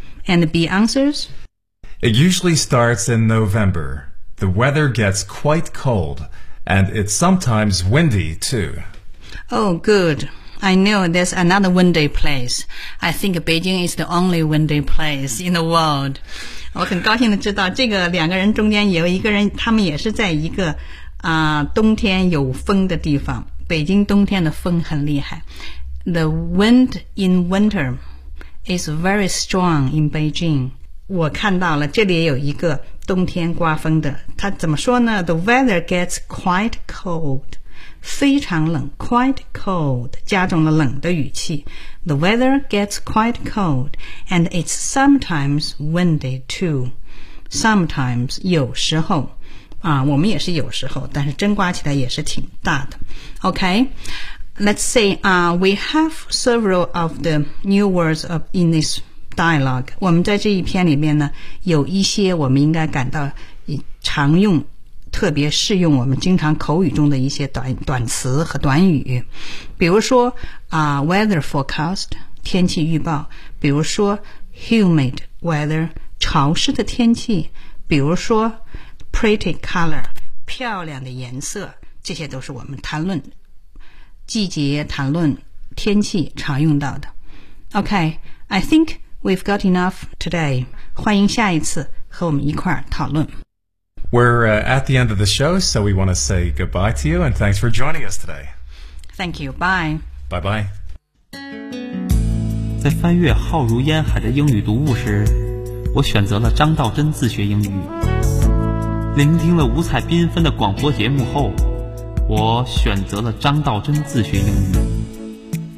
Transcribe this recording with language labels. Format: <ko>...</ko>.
<en>And the B answers? It usually starts in November. The weather gets quite cold and it's sometimes windy too. Oh good, I know there's another windy place. I think Beijing is the only windy place in the world.</en> <zh>我很高兴地知道这个两个人中间有一个人，他们也是在一个冬天有风的地方，北京冬天的风很厉害。</zh> <en>The wind in winter is very strong in Beijing.</en> <zh>我看到了，这里有一个冬天刮风的。他怎么说呢</zh> <en>？The weather gets quite cold.</en> <zh>非常冷 ，</zh> <en>quite cold，</en> <zh>加重了冷的语气。</zh> <en>The weather gets quite cold, and it's sometimes windy too.</en> <zh>Sometimes 有时候。我们也是有时候，但是真刮起来也是挺大的。</zh> <en>Okay, let's say, we have several of the new words of in this dialogue.</en> <zh>我们在这一篇里面呢，有一些我们应该感到常用，特别适用我们经常口语中的一些短词和短语。比如说weather forecast, 天气预报。比如说 humid weather, 潮湿的天气。比如说Pretty color, 漂亮的颜色，这些都是我们谈论季节、谈论天气常用到的。</zh> <en>Okay, I think we've got enough today.</en> <zh>欢迎下一次和我们一块儿讨论。</zh> <en>We're at the end of the show, so we want to say goodbye to you and thanks for joining us today. Thank you, bye. Bye-bye.</en> <zh>在翻阅浩如烟海的英语读物时，我选择了张道真自学英语。聆听了五彩缤纷的广播节目后，我选择了张道真自学英语。</zh>